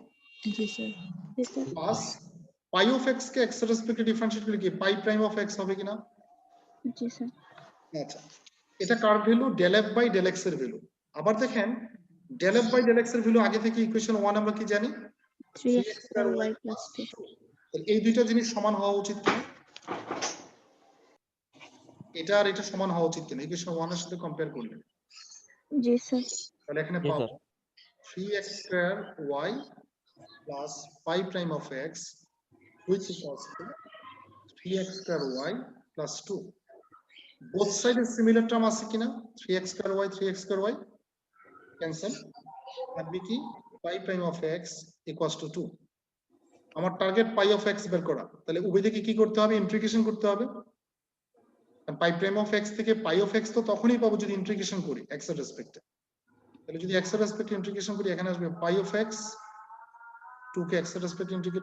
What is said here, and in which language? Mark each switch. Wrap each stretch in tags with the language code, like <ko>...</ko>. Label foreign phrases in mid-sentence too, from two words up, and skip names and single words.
<bn>জি স্যার। জি স্যার।</bn> <en>plus pi of x</en> <bn>কে x এর রেসপেক্টে ডিফারেন্সিয়েট করলে কি</bn> <en>pi prime of x</en> <bn>হবে কিনা, জি স্যার। আচ্ছা এটা কার ভ্যালু</bn> <en>del f by del x</en> <bn>এর ভ্যালু। আবার দেখেন</bn> <en>del f by del x</en> <bn>এর ভ্যালু আগে থেকে ইকুয়েশন 1 আমরা কি জানি</bn> <en>3x square y plus 2।</en> <bn>তাহলে এই দুইটা জিনিস সমান হওয়া উচিত কিনা, এটা আর এটা সমান হওয়া উচিত কিনা ইকুয়েশন 1 এর সাথে কম্পেয়ার করলে, জি স্যার। তাহলে এখানে পাবো</bn> <en>3x square y plus pi prime of x which equals to 3x square y plus 2, both side is similar term</en> <bn>আছে কিনা</bn> <en>3x square y cancel,</en> <bn>থাকবে কি</bn> <en>pi prime of x equals to 2,</en> <bn>আমার টার্গেট</bn> <en>pi of x</en> <bn>বের করা, তাহলে উভয় দিকে কি করতে হবে ইন্টিগ্রেশন করতে হবে,</bn> <en>pi prime of x</en> <bn>থেকে</bn> <en>pi of x</en> <bn>তো তখনই পাবো যদি ইন্টিগ্রেশন করি x এর রেসপেক্টে, তাহলে যদি x এর রেসপেক্টে ইন্টিগ্রেশন করি এখানে আসবে</bn> <en>pi of x,</en> <bn>2 কে x এর রেসপেক্টে ইন্টিগ্রেট</bn>